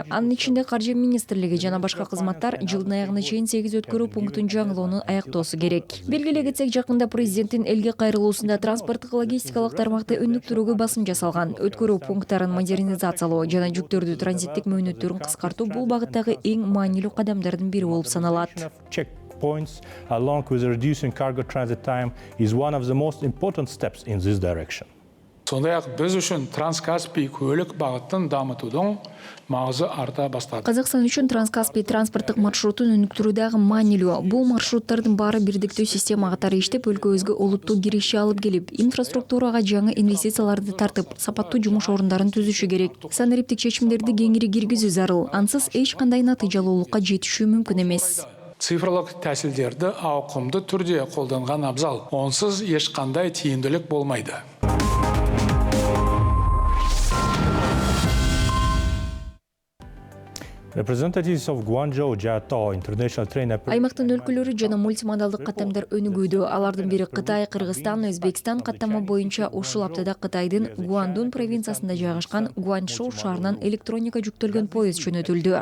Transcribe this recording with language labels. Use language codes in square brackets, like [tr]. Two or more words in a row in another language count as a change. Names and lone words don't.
[ky] Анын ичинде Каржы министрлиги жана башка кызматтар жылдын аягына чейин 8 өткөрүү пунктун жаңылоону аяктоосу керек. Белгилей кетсек, жакында президенттин элге кайрылуусунда транспорттук логистикалык тармакты өнүктүрүүгө басым жасалган. Өткөрүү пункттарын модернизациялоо жана жүктөрдү транзиттик мөөнөттөрүн кыскартуу бул багыттагы эң маанилүү кадамдардын бири болуп саналат. [en] Points, along with reducing cargo transit time, is one of the most important steps in this direction. [kk] Сондай-ақ біз үшін Транскаспий көлік бағытын дамытудың маңызы арта бастады. [ky] Казакстан үчүн Транскаспий транспорттук маршрутун өнүктүрүүдөгү маанилүү. Бул маршруттардын баары бирдиктүү система катары иштеп, өлкөбүзгө олуттуу кириши алып келип, инфраструктурага жаңы инвестицияларды тартып, сапаттуу жумуш орундарын түзүшү керек. Санариптик чечимдерди кеңири киргизүү зарыл. Ансыз эч кандай натыйжалуулукка жетишүү мүмкүн эмес. [kk] цифрлық тәсілдерді ауқымды түрде қолданған абзал. Онсыз ешқандай тиімділік болмайды. [en] Representatives of Guangzhou Jiatao International Train [ky] Аймақтың өлкөлөрү жана мультимодалдык каттамдар өнүгүүдө. Алардын бири Кытай, Кыргызстан, Өзбекстан каттама боюнча ушул аптада Кытайдын Гуандун провинциясында жайгашкан Гуанчжоу шаарынан электроника жүктөлгөн поезд жөнөтүлдү.